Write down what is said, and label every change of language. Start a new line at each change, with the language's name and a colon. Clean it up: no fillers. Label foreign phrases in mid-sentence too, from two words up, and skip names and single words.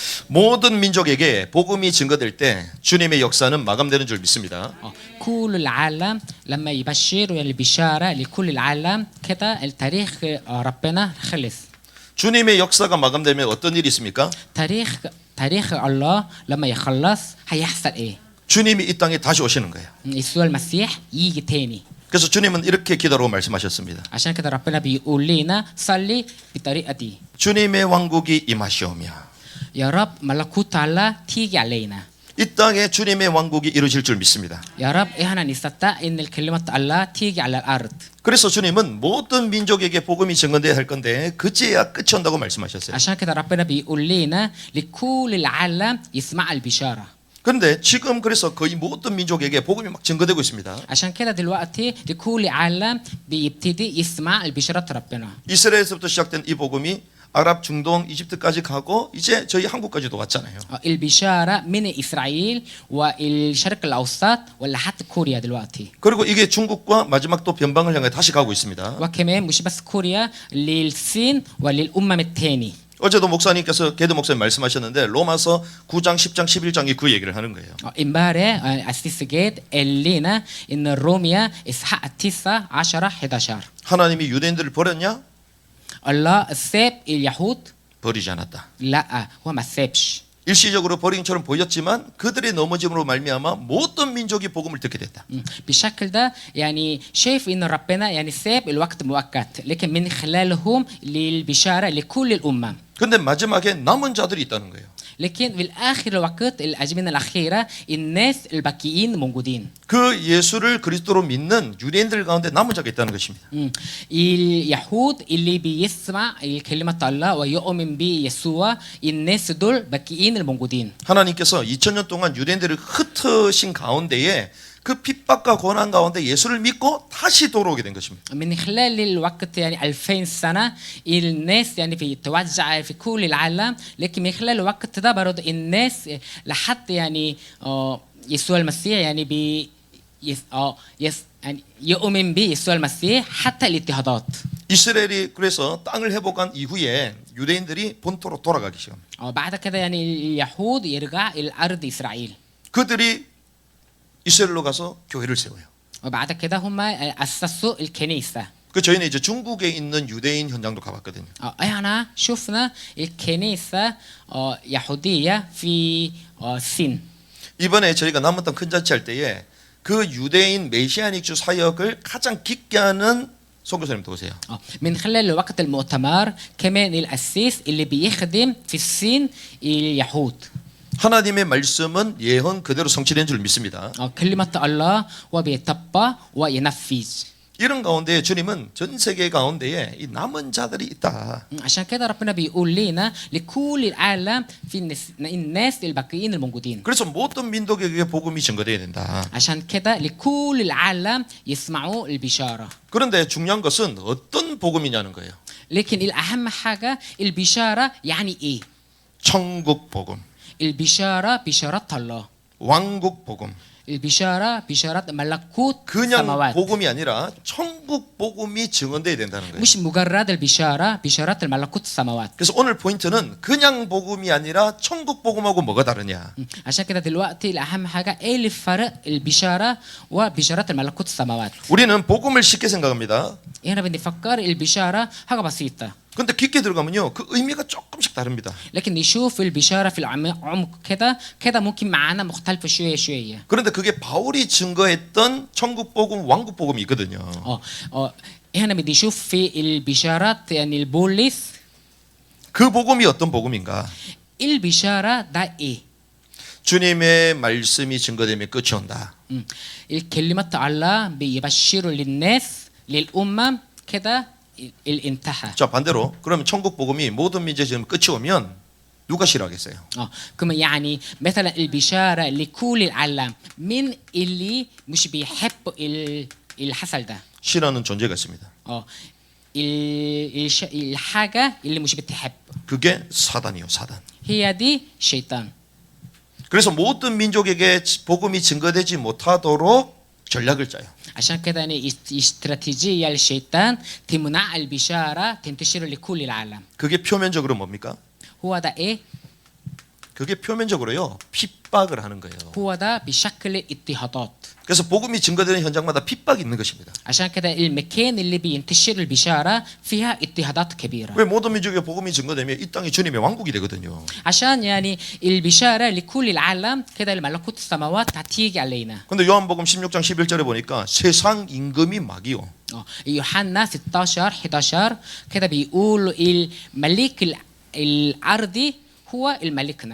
Korean: 모든 민족에게 복음이 증거될 때 주님의 역사는 마감되는 줄 믿습니다.
Arabic: كل العالم لما يبشروا يعني البشارة لكل العالم كده التاريخ ربنا خلص.
Korean: 주님의 역사가 마감되면 어떤 일이 있습니까?
Arabic: تاريخ الله لما يخلص هيحصل ايه؟
Korean: 주님이 이 땅에 다시 오시는 거예요.
Arabic: يسوع المسيح يجي تاني.
Korean: 그래서 주님은 이렇게 기도로 말씀하셨습니다.
Arabic: عشان كده ربنا بيقول لنا صلي بالطريقة دي.
Korean: 주님의 왕국이 임하시오며
Arabic: يا رب ملكوت الله تيجي علينا.
Korean: 이 땅에 주님의 왕국이 이루어질 줄 믿습니다.
Arabic: يا رب احنا نستطيع ان الكلمة الله تيجي على الارض.
Korean: 그래서 주님은 모든 민족에게 복음이 증언돼야 할 건데 그제야 끝이 온다고 말씀하셨어요.
Arabic: عشان كده ربنا بيقول لنا لكل العالم يسمع البشارة.
Korean: 그런데 지금 그래서 거의 모든 민족에게 복음이 막 증거되고 있습니다.
Arabic: عشان كده دلوقتي لكل عالم بيبتدي يسمع البشارة ربنا.
Korean: 이스라엘에서부터 시작된 이 복음이 아랍, 중동, 이집트까지 가고 이제 저희 한국까지도 왔잖아요.
Arabic: البشارة من إسرائيل والشرق الأوسط ولحد كوريا دلوقتي.
Korean: 그리고 이게 중국과 마지막 또 변방을 향해 다시 가고 있습니다.
Arabic: وكمان مش بس كوريا للصين وللأمم الثاني.
Korean: 어제도 목사님께서 게드 목사님 말씀하셨는데 로마서 9장, 10장, 11장이 그 얘기를 하는 거예요.
Arabic: امبارح أسيس جيد قال لنا إن روميا إصحاح 9 10 11.
Korean: 하나님이 유대인들을 버렸냐?
Arabic: الله ساب اليهود؟
Korean: 버리지 않았다.
Arabic: لا هو ما سابش.
Korean: 일시적으로 버린 것처럼 보였지만 그들의 넘어짐으로 말미암아 모든 민족이 복음을 듣게 됐다.
Arabic: بالشكل ده يعني شايف ان ربنا يعني ساب الوقت مؤقت لكن من خلالهم للبشاره لكل الامم.
Korean: 근데 마지막에 남은 자들이 있다는 거예요.
Arabic: لكن في الاخر الوقت الازمنه الاخيره الناس الباقيين موجودين.
Korean: 그 예수를 그리스도로 믿는 유대인들 가운데 남은 자가 있다는 것입니다.
Arabic: اليهود اللي بيسمع كلمه الله ويؤمن بيسوع الناس دول باقيين الموجودين.
Korean: 하나님께서 2000년 동안 유대인들을 흩으신 가운데에 그 핍박과 고난 가운데 예수를 믿고 다시 돌아오게 된 것입니다.
Arabic: من خلال الوقت يعني 2000 سنة الناس يعني في توزع في كل العالم لكن من خلال الوقت ده برضه الناس لحد يعني يسوع المسيح يعني يعني يؤمن بيسوع المسيح حتى الاضطهادات.
Korean: 이스라엘이 그래서 땅을 회복한 이후에 유대인들이 본토로 돌아가기 시작합니다.
Arabic: بعد كده يعني اليهود يرجع إلى أرض إسرائيل.
Korean: 그들이 이스라엘로 가서 교회를 세워요.
Arabic: وبعد كده هم أسسوا الكنيسة.
Korean: 그 저희는 이제 중국에 있는 유대인 현장도 가봤거든요.
Arabic: احنا شفنا الكنيسة يهودية في الصين.
Korean: 이번에 저희가 남았던 큰 잔치 할 때에 그 유대인 메시아닉주 사역을 가장 깊게 하는 선교사님도 오세요.
Arabic: من خلال الوقت المؤتمر كمان الأسيس اللي بيخدم في الصين اليهود.
Korean: 하나님의 말씀은 예언 그대로 성취된 줄 믿습니다.
Arabic: كلمة الله وبيطبق وينفذ.
Korean: 이런 가운데 주님은 전 세계 가운데에 이 남은 자들이 있다.
Arabic: عشان كده ربنا بيقول لنا لكل العالم في الناس الباقيين الموجودين.
Korean: 그래서 모든 민족에게 복음이 증거돼야 된다.
Arabic: عشان كده لكل العالم يسمعوا البشارة.
Korean: 그런데 중요한 것은 어떤 복음이냐는 거예요.
Arabic: لكن الأهم حاجة البشارة يعني إيه؟
Korean: 천국 복음,
Arabic: البشارة بشارة الله.
Korean: 왕국 복음.
Arabic: البشارة بشارة ملكوت
Korean: 그냥
Arabic: السماوات.
Korean: 복음이 아니라 천국 복음이 증언돼야 된다는 거예요.
Arabic: مش مجرد البشارة بشارة الملكوت السماوات.
Korean: 그래서 오늘 포인트는 그냥 복음이 아니라 천국 복음하고 뭐가 다르냐.
Arabic: عشان كده دلوقتي الأهم حاجة إيه الفرق البشارة وبشارة الملكوت السماوات.
Korean: 우리는 복음을 쉽게 생각합니다.
Arabic: هنا بنفكر البشارة حاجة بسيطة.
Korean: 근데 깊게 들어가면요 그 의미가 조금씩 다릅니다.
Arabic: لكن نشوف البشارة في العمق كده ممكن معانا مختلفة شوية.
Korean: 그런데 그게 바울이 증거했던 천국 복음, 왕국 복음이 있거든요.
Arabic: هنا بدي نشوف في البشارات يعني البوليس.
Korean: 그 복음이 어떤 복음인가?
Arabic: البشارة ده إيه؟
Korean: 주님의 말씀이 증거되면 끝이 온다.
Arabic: الكلمة الله بيبشروا للناس للأمم كده الانتهى.
Korean: 자 반대로 그러면 천국 복음이 모든 민족에 지금 끝이 오면 누가 싫어하겠어요?
Arabic: كما يعني مثلا البشارة لكل العالم من اللي مش بيحب الحصل ده.
Korean: 싫어하는 존재가 있습니다.
Arabic: الحاجة اللي مش بتحب.
Korean: 그게 사단이요, 사단.
Arabic: هي دي شيطان.
Korean: 그래서 모든 민족에게 복음이 증거되지 못하도록 전략을 짜요.
Arabic: عشان كده يعني استراتيجية للشيطان تمنع البشارة تنتشر لكل العالم.
Korean: 그게 표면적으로 뭡니까?
Arabic: هو ده إيه؟
Korean: 그게 표면적으로요 핍박을 하는 거예요.
Arabic: هو ده بيشكل اضطهادات.
Korean: 그래서 복음이 증거되는 현장마다 핍박이 있는 것입니다.
Arabic: عشان كده المكان اللي بينتشر البشارة فيها اضطهادات كبيرة.
Korean: 왜 모든 민족에 복음이 증거되면 이 땅이 주님의 왕국이 되거든요.
Arabic: عشان يعني البشارة لكل العالم كده الملكوت السماوات هتيجي علينا.
Korean: 근데 요한복음 16장 11절에 보니까 세상 임금이 막이요.
Arabic: يوحنا 16 11 كده بيقول الملك الأرضي هو الملكنا.